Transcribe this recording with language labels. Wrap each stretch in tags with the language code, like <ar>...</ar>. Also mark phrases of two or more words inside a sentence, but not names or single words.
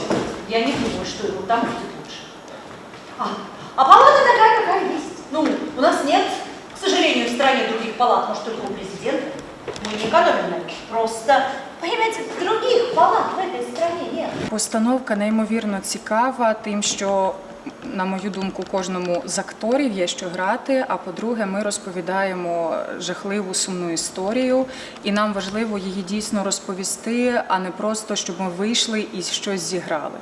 <ru>Я не думаю, что ему там будет лучше. А палата такая, какая есть. Ну, у нас нет, к сожалению, в стране других палат, может, только у президента. Мы не экономим на них. Просто, понимаете, других палат в этой стране нет.</ru> <uk>Постановка неймовірно цікава тим, що, на мою думку, кожному з акторів є що грати, а по-друге, ми розповідаємо жахливу сумну історію, і нам важливо її дійсно розповісти, а не просто, щоб ми вийшли і щось зіграли.</uk>